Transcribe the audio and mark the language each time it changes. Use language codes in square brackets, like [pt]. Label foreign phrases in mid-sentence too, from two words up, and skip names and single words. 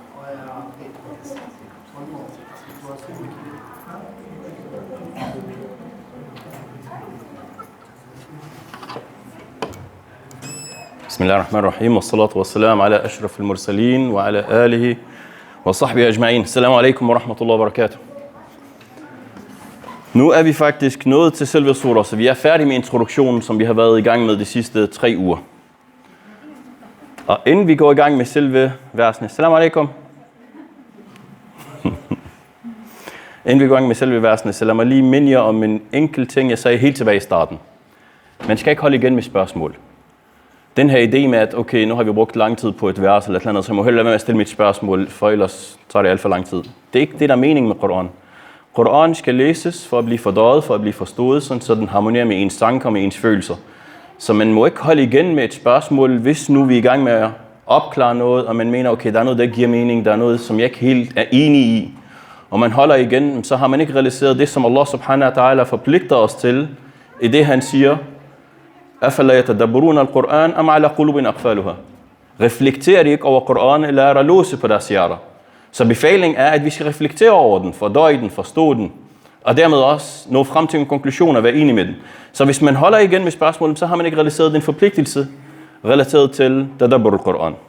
[ar] بسم الله الرحمن الرحيم والصلاة والسلام على أشرف المرسلين وعلى آله وصحبه أجمعين. السلام عليكم ورحمة الله وبركاته. [da] Nu er vi faktisk nået til selve surah, så vi er færdige med introduktionen, som vi har været i gang med de sidste 3 uger. Og inden vi går i gang med selve versene, [ar] السلام عليكم. [da] Inden vi går i gang med selve versene, så lad mig lige minde jer om en enkelt ting, jeg sagde helt tilbage i starten. Man skal ikke holde igen med spørgsmål. Den her idé med, at okay, nu har vi brugt lang tid på et vers eller et eller andet, så jeg må hellere lade være med at stille mit spørgsmål, for ellers tager det alt for lang tid. Det er ikke det, der er meningen med Koran. Koran skal læses for at blive fordøjet, for at blive forstået, sådan så den harmonerer med ens tanker, med ens følelser. Så man må ikke holde igen med et spørgsmål, hvis nu vi er i gang med at opklare noget, og man mener, okay, der er noget, der giver mening, der er noget, som jeg ikke helt er enig i, og man holder igen, så har man ikke realiseret det, som [ar] الله سبحانه وتعالى [da] forpligter os til, i det han siger, [ar] أَفَلَا يَتَدَبُّرُونَ الْقُرْآنَ أَمْ عَلَى قُلُوبٍ أَقْفَالُهَا. [da] Reflekterer de ikke over Koran, eller er der låse på deres hjerter? Så befalingen er, at vi skal reflektere over den, fordøje den, forstå den, og dermed også nå frem til en konklusion og være enig med den. Så hvis man holder igen med spørgsmålet, så har man ikke realiseret den forpligtelse relateret til [ar] تدبر القرآن.